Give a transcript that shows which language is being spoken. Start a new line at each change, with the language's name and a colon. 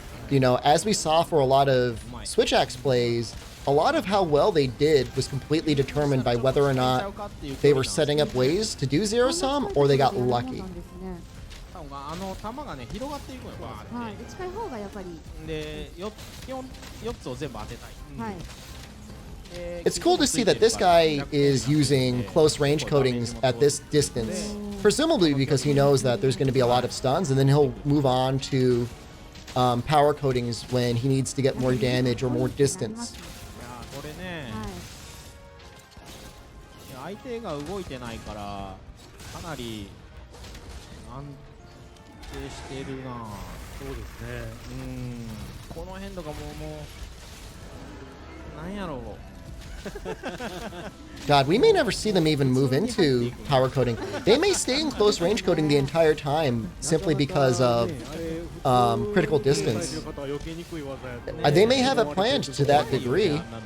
English: You know, as we saw for a lot of Switch Axe plays, a lot of how well they did was completely determined by whether or not they were setting up ways to do zero sum or they got lucky.
Japanese: あの球がね広がっていくのよ。はい、近い方がやっぱり。で、4つを全部当てたい。はい。
English: It's cool to see that this guy is using close range coatings at this distance, presumably because he knows that there's going to be a lot of stuns, and then he'll move on to power coatings when he needs to get more damage or more distance.
Japanese: これね、相手が動いてないからかなり安定してるな。そうですね。この辺とかもなんやろう。
English: God, we may never see them even move into power coating. They may stay in close range coating the entire time simply because of critical distance. They may have it planned to that degree.